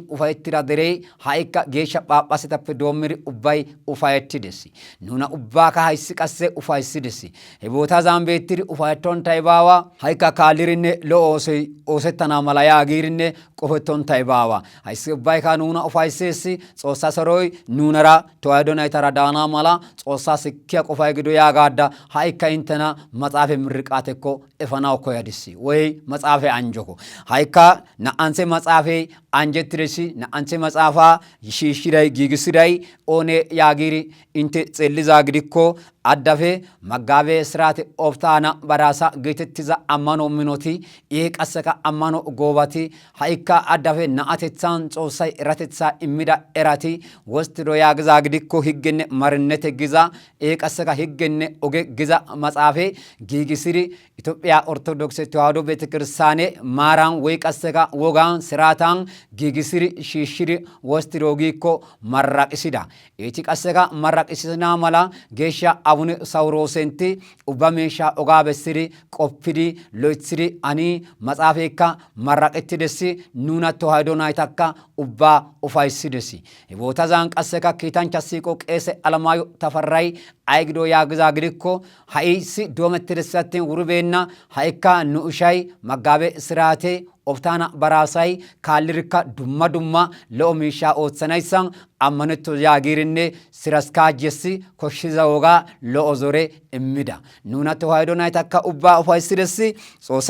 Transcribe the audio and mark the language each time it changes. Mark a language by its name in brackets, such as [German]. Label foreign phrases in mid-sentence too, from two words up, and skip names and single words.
[Wolaytta] ኡፋይትራ ደሬ ሃይካ ጌሻ ጳጳሳታፕ ዶምሪ ኡባይ ኡፋይትደሲ ኑና ኡባካ ሃይስ ቀሰ ኡፋይስደሲ ሄቦታ ዛምቤትሪ ኡፋይቶን ታይባዋ ሃይካ ካልሪነ ለኦሶይ ኦሰተና ማላያ አጊርነ ቆፈቶን ታይባዋ ሃይስ ኡባይ ካኑና ኡፋይሰሲ ጾሳ ሰሮይ ኑነራ ተዋሕዶ ናይተራ ዳና ማላ ጾሳ ስኪያ ቆፋይ ግዶ ያጋዳ ሃይካ ኢንተና መጻፈ ምርቃተኮ እፈናው ኮያዲሲ ወይ መጻፈ አንጆኮ ሃይካ ናአንሴ መጻፈ አንጀትረሲ ናአንሴ መጻፋ ይሽሽዳይ ጊግስዳይ ኦኔ ያጊሪ ኢንተ ጸልዛ ግዲኮ አዳፌ መጋቤ ስራት ኦፍታና በራሳ ገተትዛ አማኖ ሚኖቲ ይሄ ቀሰካ አማኖ ጎባቲ ሃይካ አዳፌ ናአተጻን ጾሳይ ራተጻ ኢሚዳ ኤራቲ ወስትዶ ያግዛ ግዲኮ ህግነ ማርነተ ግዛ ይሄ ቀሰካ ህግነ ኦጌ ግዛ መጻፌ ጊግስሪ ኢትዮጵያ ኦርቶዶክስ ተዋሕዶ ቤተክርስቲያን ማራን ወይ ቀሰካ ወጋን ስራታን ጊግስሪ ሽሽሪ ወስትዶ ጊኮ መራቅሲዳ እቲ ቀሰካ መራቅሲና ማላ ጌሻ አቡነ ሳውሮሴንቲ ኡባሜሻ ኦጋበስሪ ቆፍዲ ሎይትሪ አኒ መጻፌካ መራቅትደሲ ኑና ተዋሕዶ ናይታካ ኡባ ኡፋይስደሲ ቦታ ዛን ቀሰካ ኪታንቻ ሲቆ ቄሰ አለማዮ ተፈራይ አይግዶ ያግዛ ግዲኮ ሃይሲ ዶመትደሳትን ውሩቤና ሃይካ ኑኡሻይ መጋቤ ስራቴ ኦፍታና በራሳይ ካልርካ ዱማ ዱማ ለኦሚሻ ኦትሰናይሳን አመነቶ ያጊርኔ ስራስካጀሲ ኮሽዛ ወጋ ለኦዞሬ እሚዳ ኑና ተዋሕዶ ናይታካ ኡባ ኡፋይስደሲ ጾሳ